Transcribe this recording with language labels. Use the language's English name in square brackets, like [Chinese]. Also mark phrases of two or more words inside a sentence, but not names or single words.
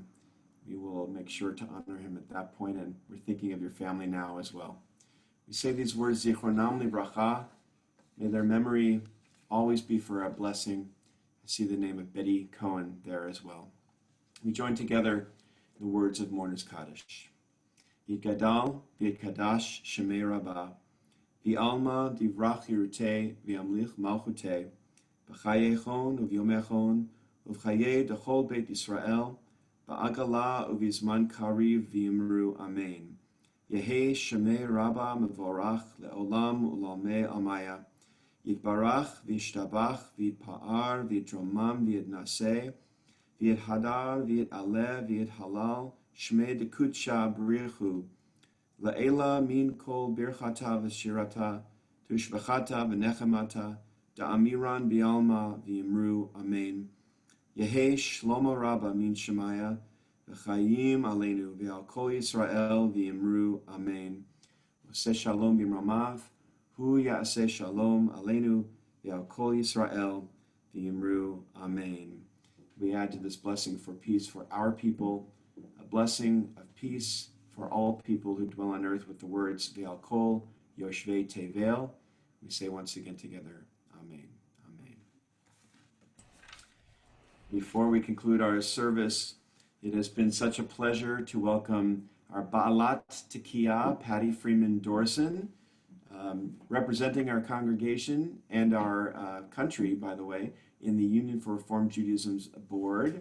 [English] We will make sure to honor him at that point, and we're thinking of your family now as well. We say these words, [Hebrew] זכרונם לברכה. [English] May their memory always be for our blessing. I see the name of Betty Cohen there as well. We join together the words of Mourner's Kaddish. [Aramaic] יתגדל ויתקדש שמיה רבא, בעלמא די ברא כרעותיה, וימליך מלכותיה, בחייכון וביומיכון ובחיי דכל בית ישראל, בעגלא ובזמן קריב ואמרו אמן. יהא שמיה רבא מברך לעלם ולעלמי עלמיא, יתברך וישתבח ויתפאר ויתרומם ויתנשא, ויתהדר ויתעלה ויתהלל, שמיה דקודשא בריך הוא, לעלא מן כל ברכתא ושירתא, תשבחתא ונחמתא, דאמירן בעלמא ואמרו אמן. יהא שלמא רבא מן שמיא, וחיים עלינו ועל כל ישראל ואמרו אמן. [Hebrew] עושה שלום במרומיו, הוא יעשה שלום עלינו ועל כל ישראל ואמרו אמן. [English] We add to this blessing for peace for our people, a blessing of peace for all people who dwell on earth, with the words [Hebrew] ועל כל יושבי תבל. [English] We say once again together, Amen. Amen. Before we conclude our service, it has been such a pleasure to welcome our [Hebrew] בעלת תקיעה, [English] Patty Freeman Dorson, representing our congregation and our country, by the way, in the Union for Reform Judaism's board.